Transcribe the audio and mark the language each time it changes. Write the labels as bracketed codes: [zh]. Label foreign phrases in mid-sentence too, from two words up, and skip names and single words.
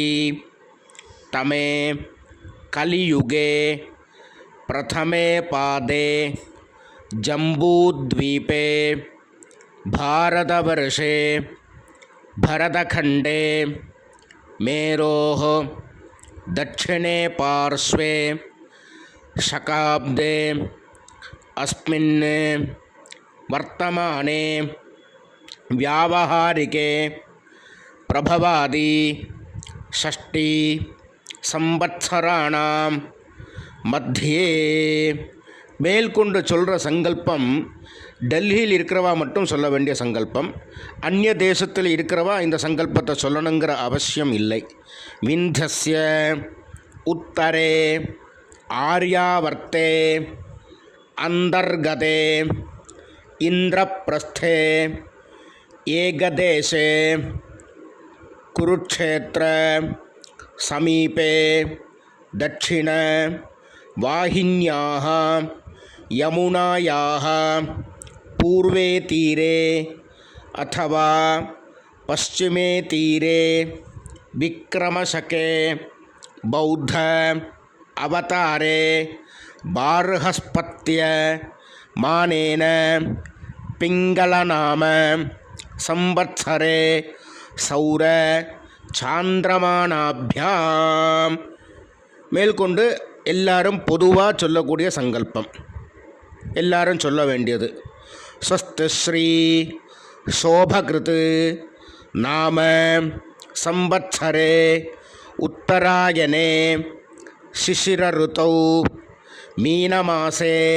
[sa] तमे कलियुगे प्रथमे पादे जम्बूद्वीपे भारतवर्षे भरतखण्डे मेरोः दक्षिणे पार्श्वे शकाब्दे अस्मिन् वर्तमाने व्यावहारिके प्रभवादि षष्टि संवत्सराणां मध्ये. [ta] மேல்கொண்டு சொல்கிற சங்கல்பம் டெல்லியில் இருக்கிறவா மட்டும் சொல்ல வேண்டிய சங்கல்பம். அந்நிய தேசத்தில் இருக்கிறவா இந்த சங்கல்பத்தை சொல்லணுங்கிற அவசியம் இல்லை. [sa] विन्ध्यस्य उत्तरे आर्यावर्ते अन्तर्गते इन्द्रप्रस्थे एकदेशे कुरुक्षेत्र समीपे दक्षिण वाहिन्याः यमुनायाः पूर्वे तीरे अथवा पश्चिमे तीरे विक्रमशके बौद्ध अवतारे बार्हस्पत्य मानेन पिंगलनाम संवत्सरे सौर [ta] சாந்திரமானாபியாம் மேற்கொண்டு எல்லாரும் பொதுவாக சொல்லக்கூடிய சங்கல்பம், எல்லாரும் சொல்ல வேண்டியது. [sa] स्वस्ति श्री शोभकृत् नाम संवत्सरे उत्तरायणे शिशिर ऋतौ मीनमासे